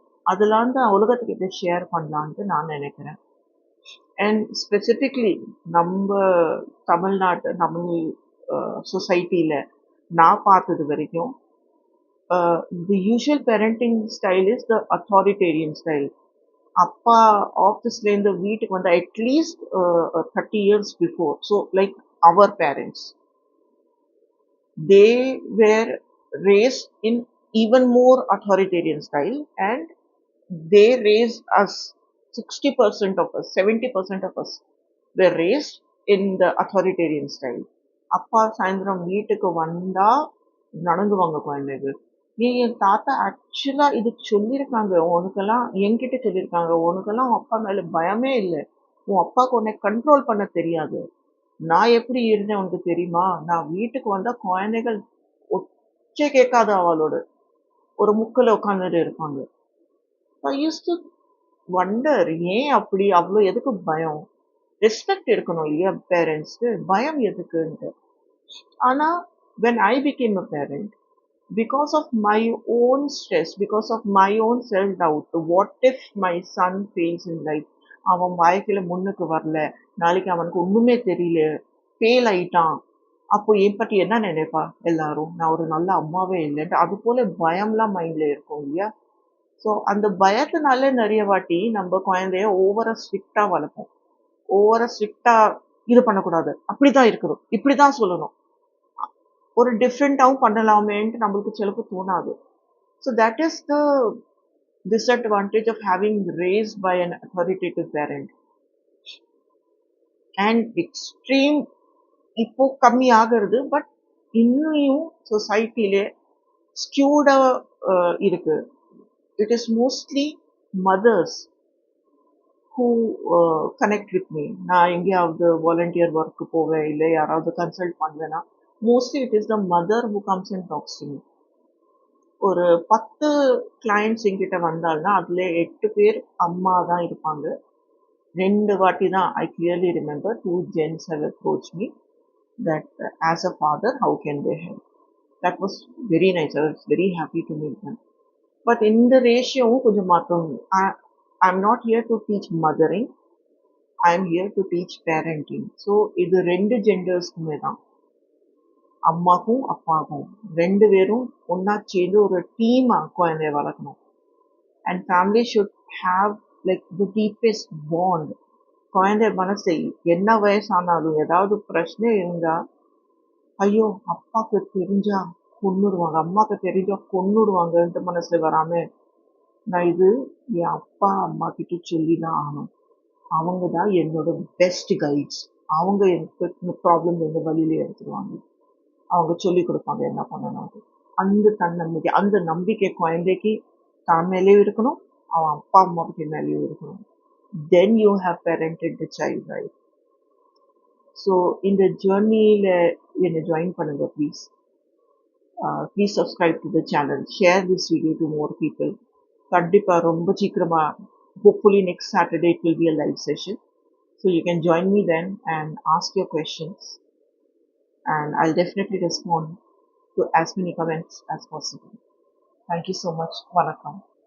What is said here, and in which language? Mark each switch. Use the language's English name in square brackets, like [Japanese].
[Tamil] அதெல்லாம் தான் உலகத்துக்கிட்ட ஷேர் பண்ணலான்ட்டு நான் நெனைக்கிறேன். அண்ட் ஸ்பெசிஃபிக்லி நம்ப தமிழ்நாட்டு தமிழ் சொசைட்டில நான் பார்த்தது வரைக்கும், [English] The usual parenting style is the authoritarian style. [Tamil] அப்பா ஆஃபீஸ்லேருந்து வீட்டுக்கு வந்து [English] At least 30 years before. So like our parents. They were raised in even more authoritarian style, and they raised us. 60% of us, 70% of us were raised in the authoritarian style. [Tamil] அப்பா சாயந்தரம் வீட்டுக்கு வந்தா நடங்குவாங்க குழந்தைகள். என் தாத்தா ஆக்சுவலா இது சொல்லியிருக்காங்க. உனக்கெல்லாம் என்கிட்ட சொல்லியிருக்காங்க. உனக்கெல்லாம் உன் அப்பா மேல பயமே இல்ல. உன் அப்பாவுக்கு உன்னை கண்ட்ரோல் பண்ண தெரியாது. நான் எப்படி இருந்தேன் உனக்கு தெரியுமா? நான் வீட்டுக்கு வந்தா குழந்தைகள் ஒச்சே கேட்காது அவளோட. ஒரு முக்குல உட்கார்ந்துட்டு இருப்பாங்க. [English] I used to wonder [Tamil] ஏன் அப்படி? அவ்ளோ எதுக்கு பயம்? ரெஸ்பெக்ட் இருக்கணும் இல்லையா பேரண்ட்ஸ்க்கு? பயம் எதுக்குன்ட்டு. ஆனா when I became a parent, because of my own stress, because of my own self-doubt, what if my son fails in life? அவன் வாழ்க்கையில முன்னுக்கு வரல. நாளைக்கு அவனுக்கு ஒண்ணுமே தெரியல. ஃபெயில் ஆயிட்டான். அப்போ என் பத்தி என்ன நினைப்பா எல்லாரும்? நான் ஒரு நல்ல அம்மாவே இல்லன்ட்டு. அது போல பயம்லாம் மைண்ட்ல இருக்கும் இல்லையா? ஸோ அந்த பயத்தினால நெறைய வாட்டி நம்ம குழந்தைய ஓவரா ஸ்ட்ரிக்ட்டா வளர்ப்போம். ஓவரா ஸ்ட்ரிக்ட்டா இது பண்ணக்கூடாது. அப்படிதான் இருக்கணும். இப்படிதான் சொல்லணும். ஒரு டிஃபரெண்ட்டாவும் பண்ணலாமேன்ட்டு நம்மளுக்கு சிலப்போ தோணாது. [English] So that is the disadvantage of having raised by an authoritative parent. And extreme [Tamil] இப்போ கம்மி ஆகுறது. பட் இன்னும் சொசைட்டில ஸ்கியூடா இருக்கு. [English] It is mostly mothers who connect with me. [Tamil] நான் எங்கேயாவது வாலண்டியர் ஒர்க் போவேன், இல்லை யாராவது கன்சல்ட் பண்ணுவேன்னா, [English] Mostly it is the mother who comes and talks to me. [Tamil] ஒரு 10 கிளையண்ட்ஸ் என்கிட்ட வந்தால்னா, அதுல 8 பேர் அம்மா தான் இருப்பாங்க. 2 வாட்டி தான் [English] I clearly remember 2 gents have approached me that as a father, how can they help? That was very nice. I was very happy to meet them. But in the ratio, [Tamil] கொஞ்சம் மாற்றம். [English] I'm not here to teach mothering. I'm here to teach parenting. So [Tamil] இது 2 ஜெண்டர்ஸ்க்குமே தான். அம்மாக்கும் அப்பாவுக்கும் 2 பேரும் ஒண்ணா சேர்ந்து ஒரு டீமா குழந்தைய வளர்க்கணும். [English] And family should have like the deepest bond. [Tamil] குழந்தை மனசு என்ன வயசானாலும் ஏதாவது பிரச்சனை இருந்தா, ஐயோ அப்பாக்கு தெரிஞ்சா கொன்னுடுவாங்க, அம்மாக்கு தெரிஞ்சா கொன்னுடுவாங்கன்ட்டு மனசுல வராம, நான் இது என் அப்பா அம்மா கிட்ட சொல்லிதான் ஆகணும். அவங்க தான் என்னோட பெஸ்ட் கைட்ஸ். அவங்க எனக்கு இந்த ப்ராப்ளம் வந்து வழியில எடுத்துருவாங்க. அவங்க சொல்லிக் கொடுப்பாங்க என்ன பண்ணணும். அந்த தன்னம்பிக்கை, அந்த நம்பிக்கை குழந்தைக்கு தான் மேலேயும் இருக்கணும், அவன் அப்பா அம்மாவுக்கு மேலேயும் இருக்கணும். [English] Then you have parented the child, right? [Tamil] So இந்த ஜேர்னியில என்னை ஜாயின் பண்ணுங்க please. [English] Please subscribe to the channel, share this video to more people. [Tamil] கண்டிப்பா ரொம்ப சீக்கிரமா, [English] hopefully next Saturday it will be a live session. So you can join me then and ask your questions, and I'll definitely respond to as many comments as possible. Thank you so much. Vanakkam.